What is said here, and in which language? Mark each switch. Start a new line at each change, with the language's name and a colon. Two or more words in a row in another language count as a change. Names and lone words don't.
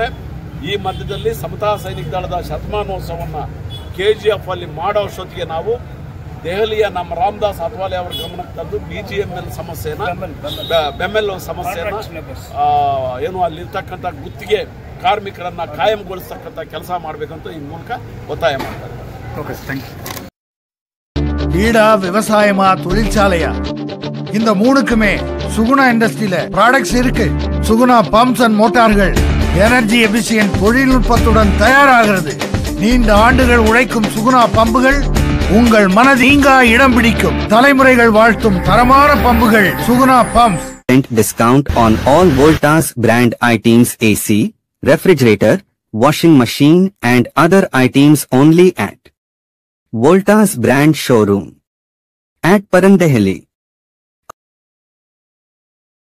Kannada: ಈ ಮಧ್ಯದಲ್ಲಿ ಸಮತಾ ಸೈನಿಕ ದಳದ ಶತಮಾನೋತ್ಸವವನ್ನು KGF ಅಲ್ಲಿ ಮಾಡೋ ಅಷ್ಟೊತ್ತಿಗೆ ನಾವು ದೆಹಲಿಯ ನಮ್ಮ ರಾಮದಾಸ್ ಅತ್ವಾಲೆ ಅವರ ಗಮನಕ್ಕೆ ತಂದು BGML ಬೆಂಬಲ ಸಮಸ್ಯೆಯನ್ನು ಏನು ಅಲ್ಲಿರ್ತಕ್ಕಂಥ ಗುತ್ತಿಗೆ ಕಾರ್ಮಿಕರನ್ನ ಕಾಯಂಗೊಳಿಸ್ತಕ್ಕಂಥ ಕೆಲಸ ಮಾಡಬೇಕಂತ ಈ ಮೂಲಕ ಒತ್ತಾಯ ಮಾಡ್ತಾರೆ.
Tamil: வீடா விவசாயமா தொழிற்சாலையா இந்த மூணுக்குமே சுகுணா இண்டஸ்ட்ரியில ப்ராடக்ட்ஸ் இருக்கு. சுகுணா பம்ப்ஸ் அண்ட் மோட்டார்கள்
English: energy efficient
Tamil: தொழில்நுட்பத்துடன் தயாராகிறது. நீண்ட ஆண்டுகள் உழைக்கும் சுகுணா பம்புகள் உங்கள் மனதீங்கா இடம் பிடிக்கும். தலைமுறைகள் வாழ்த்தும் தரமான பம்புகள் சுகுணா பம்ப்ஸ்.
English: Discount on all Voltas brand items AC, refrigerator, washing machine and other items only at Voltas brand showroom at Parandehali.